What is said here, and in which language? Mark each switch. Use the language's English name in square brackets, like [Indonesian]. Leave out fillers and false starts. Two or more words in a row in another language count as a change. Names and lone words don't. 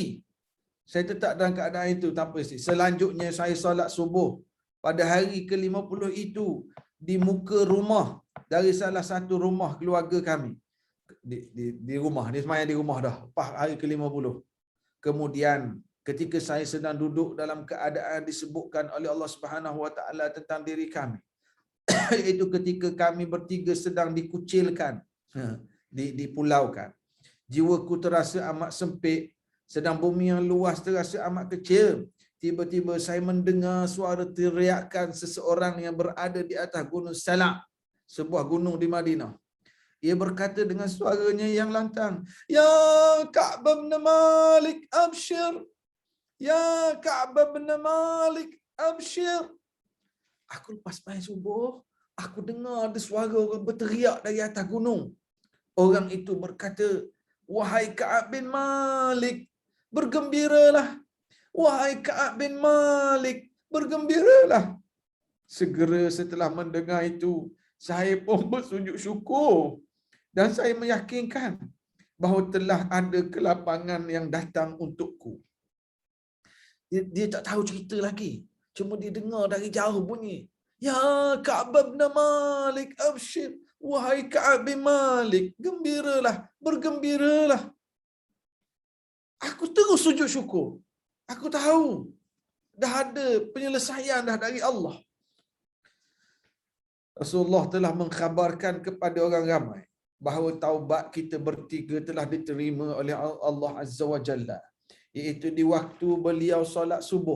[Malay] Saya tetap dalam keadaan itu tanpa isteri. Selanjutnya saya solat subuh pada hari ke-50 itu di muka rumah dari salah satu rumah keluarga kami. Di rumah. Dia semayang di rumah dah. Lepas hari ke-50. Kemudian ketika saya sedang duduk dalam keadaan disebutkan oleh [Arabic] الله سبحانه وتعالى [Malay] tentang diri kami, iaitu ketika kami bertiga sedang dikucilkan, dipulaukan. Jiwaku terasa amat sempit, sedang bumi yang luas terasa amat kecil. Tiba-tiba saya mendengar suara teriakan seseorang yang berada di atas Gunung Salak, sebuah gunung di Madinah. Ia berkata dengan suaranya yang lantang, [Arabic] "يا كعب بن مالك، أبشر. يا كعب بن مالك، أبشر." [Malay] Aku lepas main subuh, aku dengar ada suara orang berteriak dari atas gunung. Orang itu berkata, "Wahai Ka'ab bin Malik, bergembiralah. Wahai Ka'ab bin Malik, bergembiralah." Segera setelah mendengar itu, saya pun bersujud syukur dan saya meyakinkan bahawa telah ada kelapangan yang datang untukku. Dia tak tahu cerita lagi. Cuma dia dengar dari jauh bunyi, [Arabic] "يا كعب بن مالك، أبشر. [Malay] Wahai Ka'ab bin Malik, gembiralah, bergembiralah." Aku terus sujud syukur. Aku tahu dah ada penyelesaian dah dari Allah. Rasulullah telah mengkhabarkan kepada orang ramai bahawa taubat kita bertiga telah diterima oleh [Arabic] الله عز وجل, [Malay] iaitu di waktu beliau solat subuh.